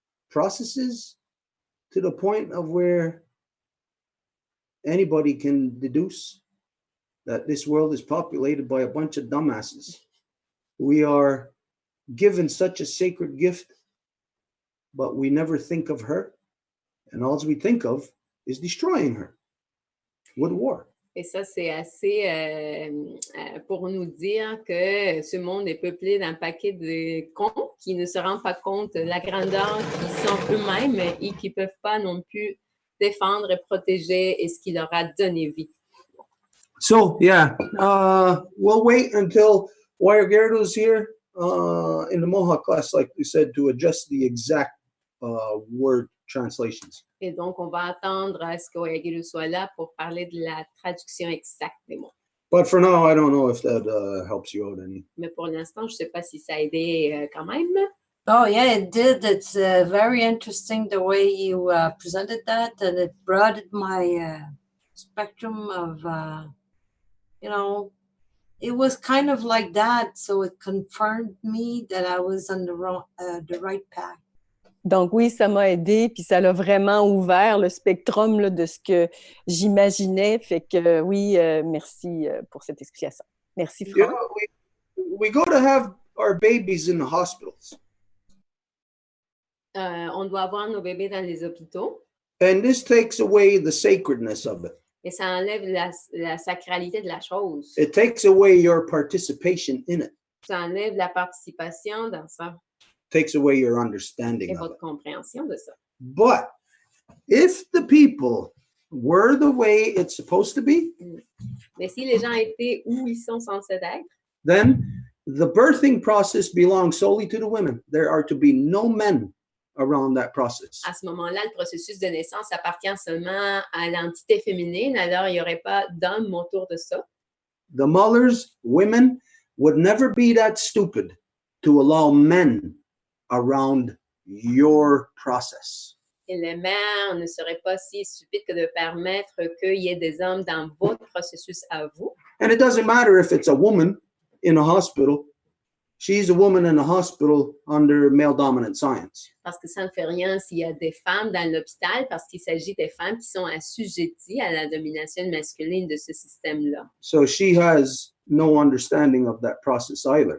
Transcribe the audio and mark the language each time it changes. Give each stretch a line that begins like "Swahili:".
English: processes to the point of where anybody can deduce that this world is populated by a bunch of dumbasses. We are given such a sacred gift, but we never think of her, and all we think of is destroying her with war.
French: Et ça, c'est assez pour nous dire que ce monde est peuplé d'un paquet de cons qui ne se rendent pas compte de la grandeur qu'ils sont eux-mêmes et qui ne peuvent pas non plus défendre et protéger ce qui leur a donné vie.
English: So, yeah, we'll wait until Wayagero here in the Mohawk class, like we said, to adjust the exact word translations.
French: Et donc, on va attendre à ce que Wayagero soit là pour parler de la traduction exacte des mots.
English: But for now, I don't know if that helps you out any.
French: Mais pour l'instant, je ne sais pas si ça a aidé quand même.
English: Oh, yeah, it did. It's very interesting the way you presented that, and it broadened my spectrum of, you know, it was kind of like that. So it confirmed me that I was on the right path.
French: Donc oui, ça m'a aidé, puis ça l'a vraiment ouvert le spectrum là, de ce que j'imaginais. Fait que oui, merci pour cette explication. Merci, Franck.
English: You know, we go to have our babies in the hospitals.
French: On doit avoir nos bébés dans les hôpitaux.
English: And this takes away the sacredness of it.
French: Et ça enlève la sacralité de la chose.
English: It takes away your participation in it.
French: Ça enlève la participation dans ça.
English: Takes away your understanding
French: Et
English: of
French: votre
English: it.
French: compréhension de ça.
English: But if the people were the way it's supposed to be,
French: Mais si les gens étaient où ils sont censés être,
English: then the birthing process belongs solely to the women. There are to be no men around that process.
French: à ce moment-là, le processus de naissance appartient seulement à l'entité féminine, alors il n'y aurait pas d'hommes autour de ça.
English: The mothers, women, would never be that stupid to allow men around your process.
French: Et les mères ne seraient pas si stupides que de permettre qu'il y ait des hommes dans votre processus à vous.
English: And it doesn't matter if it's a woman in a hospital. She's a woman in a hospital under male dominant science.
French: Parce que ça ne fait rien s'il y a des femmes dans l'hôpital, parce qu'il s'agit des femmes qui sont assujetties à la domination masculine de ce système-là.
English: So she has no understanding of that process either.